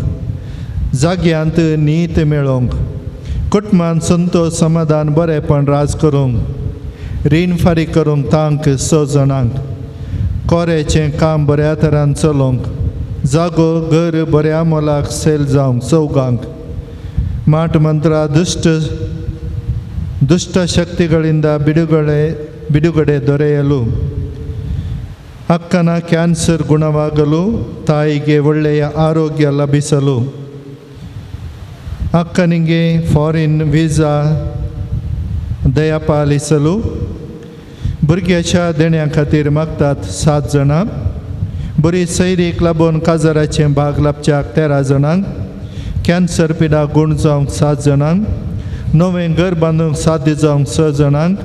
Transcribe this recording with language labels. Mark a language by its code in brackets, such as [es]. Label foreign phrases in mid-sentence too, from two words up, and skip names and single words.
[kok] जाग्यांत न्हीद मेळोवंक. कुटुंबांत संतोश समाधान बरेंपण राज करूंक. रीण फारीक करूंक तांक 6 जाणांक. कोरेचें काम बऱ्या तरान चलोवंक. जागो घर बऱ्या मोलाक सेल जावंक 4गांक. माट मंत्रा [kn] ದುಷ್ಟ ಶಕ್ತಿಗಳಿಂದ ಬಿಡುಗಡೆ ದೊರೆಯಲು ಅಕ್ಕನ ಕ್ಯಾನ್ಸರ್ ಗುಣವಾಗಲು ತಾಯಿಗೆ ಒಳ್ಳೆಯ ಆರೋಗ್ಯ ಲಭಿಸಲು ಅಕ್ಕನಿಗೆ [en] foreign visa [kok] दयापाल इसलू. भुरग्याच्या देण्या खातीर मागतात 7 जाणां. बरी सैरीक लागून काजाराचे भाग लाभच्याक 13 जाणांक. कॅन्सर पिडा गूण जावंक 7 जाणांक. नवें घर बांदूंक साध्य जावंक 6 जाणांक.